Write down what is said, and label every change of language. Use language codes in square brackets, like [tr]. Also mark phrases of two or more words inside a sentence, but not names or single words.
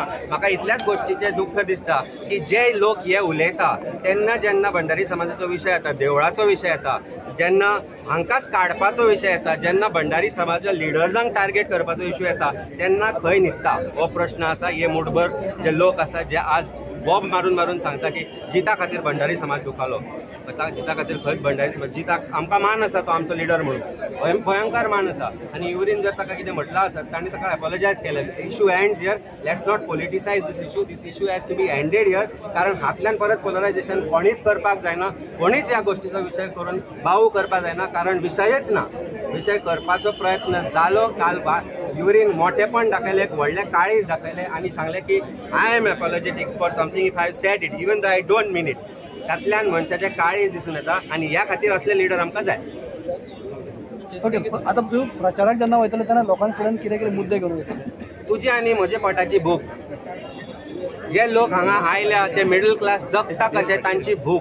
[kok] म्हाका इतल्याच गोश्टीचें दुख्ख दिसता की जे लोक हे उलयता तेन्ना जेन्ना भंडारी समाजाचो विशय येता, देवळाचो विशय येता, जेन्ना हांकांच काडपाचो विशय येता, जेन्ना भंडारी समाजाच्या [en] leadersank target [kok] करपाचो इश्यू येता तेन्ना खंय न्हिदता हो प्रश्न आसा. हे मुठभर जे लोक आसा जे आज बॉब मारून सांगता की जिता खातीर भंडारी समाज दुखालो. जिता खातीर खंयच भंडारी समाज जिताक आमकां मान आसा, तो आमचो लिडर म्हणून भयंकर मान आसा. आनी युरीन जर ताका कितें म्हटलां आसत तांणी ताका अपॉलोजायज केलें. [en] issue ends here. let's not politicise this issue has to be ended here. [kok] कारण हातल्यान परत पोलरायझेशन कोणीच करपाक जायना. कोणीच ह्या गोष्टीचो विशय करून भावू करपाक जायना. कारण विशयच ना. विशय करपाचो प्रयत्न जालो. काल युरीन मोठेपण दाखयलें, व्हडलें काळीज दाखयलें आनी सांगलें की [en] I am apologetic for something if I said it even though I don't mean it. [kok] तातल्यान मनशाचें काळीज दिसून येता आनी ह्या खातीर असले लिडर आमकां जाय. ओके, आता तुम्ही प्रचाराक जेन्ना वयतले तेन्ना लोकांक फुड्यान कितें कितें मुद्दे घेवन येतले? तुजी आनी म्हजे पोटाची भूक. जे लोक हांगा आयल्या ते [en] middle class [kok] जगता कशें तांची भूक.